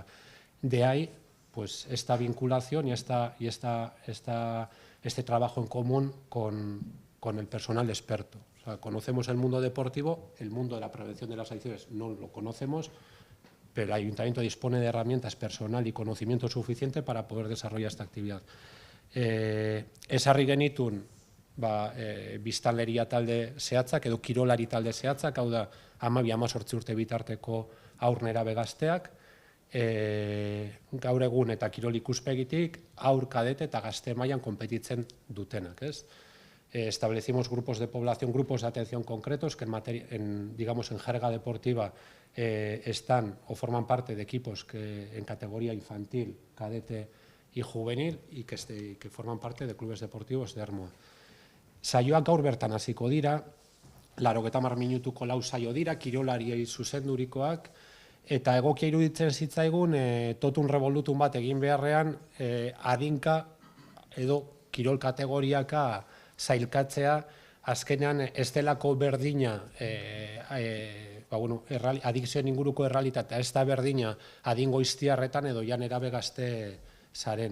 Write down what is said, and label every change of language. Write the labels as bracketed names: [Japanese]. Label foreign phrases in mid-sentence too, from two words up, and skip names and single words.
[Spanish] De ahí, pues, esta vinculación y este trabajo en común con el personal experto. O sea, conocemos el mundo deportivo, el mundo de la prevención de las adicciones no lo conocemos, pero el Ayuntamiento dispone de herramientas personal y conocimiento suficiente para poder desarrollar esta actividad. [Basque] Ezarri genitun biztanleria talde zehatzak edo kirolari talde zehatzak, hau da 12-18 urte bitarteko haur nerabe gazteak, gaur egun eta kirol ikuspegitik haur kadete eta gazte mailan konpetitzen dutenak, ez? [Spanish] Establecimos grupos de población, grupos de atención concretos que en jerga deportiva están o forman parte de equipos que en categoría infantil, cadete y juvenil y que forman parte de clubes deportivos de Ermua. [Basque] Saioak gaur bertan hasiko dira, 80 minutuko 4 saio dira, kirolariei zuzendurikoak, eta egokia iruditzen zitzaigun totun revolutun bat egin beharrean adinka edo kirol kategoriaka zailkatzea, azkenean ez delako berdina adikzioen inguruko errealitatea, ez da berdina adingoiztiarretan edo jan erabe gazte zarenean.